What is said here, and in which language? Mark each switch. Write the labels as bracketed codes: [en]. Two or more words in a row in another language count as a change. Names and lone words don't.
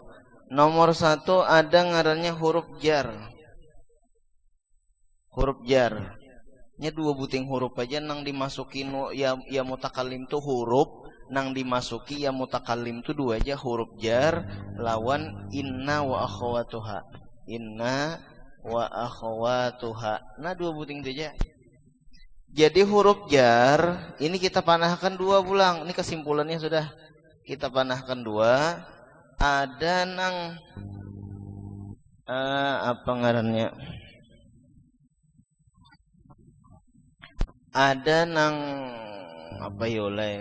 [bjn] Nomor satu ada ngarannya huruf jar. Huruf jar. Nya dua buting huruf aja nang dimasukin [ar] ياء المتكلم [bjn] tuh huruf, nang dimasuki [ar] ياء المتكلم [bjn] tuh dua aja huruf jar lawan [ar] إن وأخواتها. إن وأخواتها. [bjn] Nah, dua buting itu aja. Jadi huruf jar ini kita panahkan dua pulang. Ini kesimpulannya sudah. Kita panahkan dua. Ada nang apa ngarannya? Ada nang apa yole?